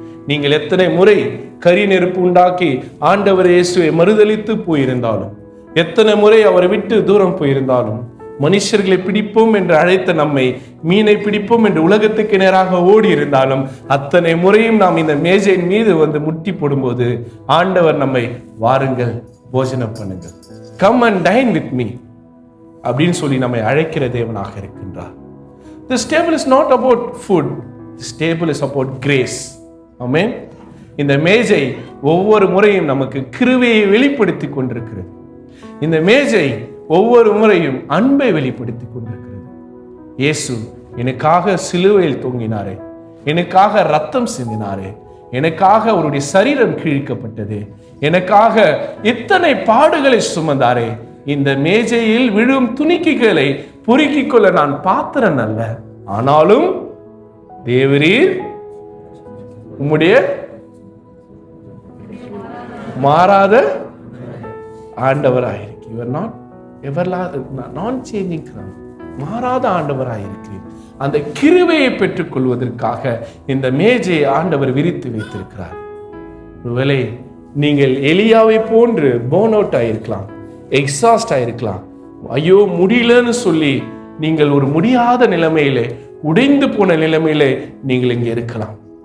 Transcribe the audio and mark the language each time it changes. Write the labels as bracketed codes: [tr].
[ta] நீங்கள் எத்தனை முறை கரி நெருப்பு உண்டாக்கி ஆண்டவர் இயேசுவை மறுதலித்து போயிருந்தாலும், எத்தனை முறை அவரை விட்டு தூரம் போயிருந்தாலும், மனுஷர்களை பிடிப்போம் என்று அழைத்த நம்மை மீனை பிடிப்போம் என்று உலகத்துக்கு நேராக ஓடி இருந்தாலும், அத்தனை முறையும் நாம் இந்த மேஜையின் மீது முட்டி போடும்போது ஆண்டவர் நம்மை வாருங்கள் போஜனம் பண்ணுங்கள், [en] come and dine with me [ta] அப்படின்னு சொல்லி நம்மை அழைக்கிற தேவனாக இருக்கின்றார். [en] This table is not about food, this table is about grace. [ta] ஆமென். இந்த மேஜை ஒவ்வொரு முறையும் நமக்கு கிருபையை வெளிப்படுத்தி கொண்டிருக்கிறது. இந்த மேஜை ஒவ்வொரு முறையும் அன்பை வெளிப்படுத்தி கொண்டிருக்கிறது. இயேசு எனக்காக சிலுவையில் தொங்கினாரே, எனக்காக ரத்தம் சிந்தினாரே, எனக்காக அவருடைய சரீரம் கிழிக்கப்பட்டது, எனக்காக இத்தனை பாடுகளை சுமந்தாரே, இந்த மேஜையில் விழும் துணிக்கைகளை பொறுக்கிக் கொள்ள நான் பாத்திரன் அல்ல, ஆனாலும் தேவரீர் உம்முடைய மாறாத ஆண்டவராயிருக்கு. [en] You are not non-changing Christ. [ta] மாறாத ஆண்டவராயிருக்கிறீர். அந்த கிருபையை பெற்றுக் கொள்வதற்காக இந்த மேஜையை ஆண்டவர் விரித்து வைத்திருக்கிறார். ஒருவேளை நீங்கள் எலியாவை போன்று போர்ன் அவுட் ஆயிருக்கலாம், எக்ஸாஸ்ட் ஆயிருக்கலாம், ஐயோ முடியலன்னு சொல்லி நீங்கள் ஒரு முடியாத நிலைமையிலே, உடைந்து போன நிலைமையிலே நீங்கள் இங்கே இருக்கலாம்.